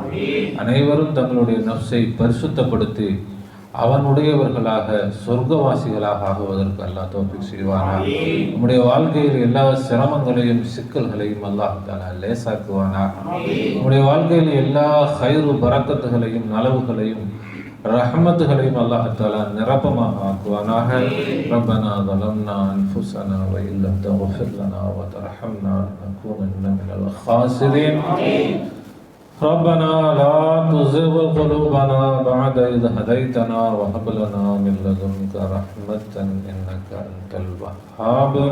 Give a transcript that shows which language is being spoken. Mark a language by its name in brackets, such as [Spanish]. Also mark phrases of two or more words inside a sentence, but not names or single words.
[Tamil] அனைவரும் தங்களுடைய நஃப்ஸை பரிசுத்தப்படுத்தி அவனுடையவர்களாக சொர்க்கவாசிகளாக ஆகுவதற்கு அல்லாஹ் தௌஃபீக் செய்வானாக. நம்முடைய வாழ்க்கையில் எல்லா சிரமங்களையும் சிக்கல்களையும் அல்லாஹ் தஆலா லேசாக்குவானாக. நம்முடைய வாழ்க்கையில் எல்லா ஹைரு பரக்கத்துகளையும் நலவுகளையும் ரஹ்மத்துகளையும் அல்லாஹ் தஆலா நிரப்பமாக ஆக்குவானாக. [Arabic] ரப்பனா ظلمنا أنفسنا وإن لم تغفر لنا وترحمنا لنكونن من الخاسرين. ربنا لا تزغ قلوبنا بعد إذ هديتنا وهب لنا من لدنك رحمة إنك أنت الوهاب.